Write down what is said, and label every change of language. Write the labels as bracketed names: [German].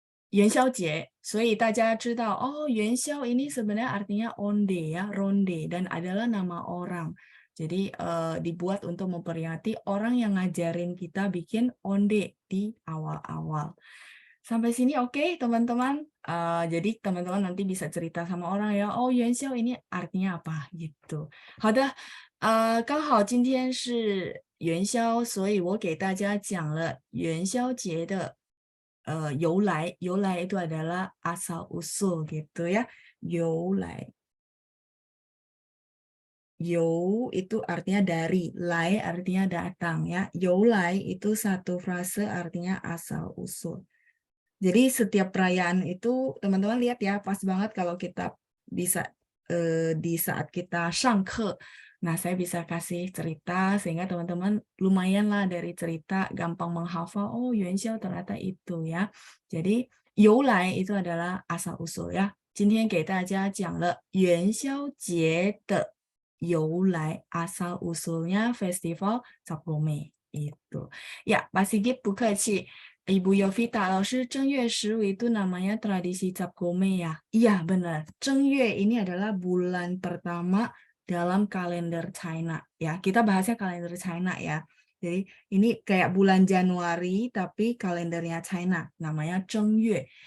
[Chinese] 元宵节，所以大家知道哦，元宵 [Indonesian] ini sebenarnya artinya onde ya, ronde dan adalah nama orang. Jadi dibuat untuk memperingati orang yang ngajarin kita bikin onde di awal-awal. Sampai sini oke, teman-teman. Jadi teman-teman nanti bisa cerita sama orang ya, oh 元宵 ini artinya apa gitu. [Chinese] 好的，刚好今天是元宵，所以我给大家讲了元宵节的由来 [Indonesian] itu adalah asal usul gitu ya. 由来 由 itu artinya dari, lai artinya datang ya. 由来 itu satu frase artinya asal usul. Jadi setiap perayaan itu teman-teman lihat ya, pas banget kalau kita bisa di saat kita shangke. Nah, saya bisa kasih cerita sehingga teman-teman lumayan lah dari cerita gampang menghafal, oh Yuan Xiao ternyata itu ya. Jadi 由来 itu adalah asal usul ya. [Chinese] 今天给大家讲了元宵节的由来 [Indonesian] asal usulnya festival Cap Gome itu. Ya, Pak Sigit [Chinese] 不客气。 [Indonesian] Ibu Yovita, [Chinese] 老师正月15 [Indonesian] itu namanya tradisi Cap Gome ya? Iya benar, Zhengyue ini adalah bulan pertama dalam kalender China ya. Kita bahasnya kalender China ya. Jadi ini kayak bulan Januari tapi kalendernya China, namanya Zhengyue.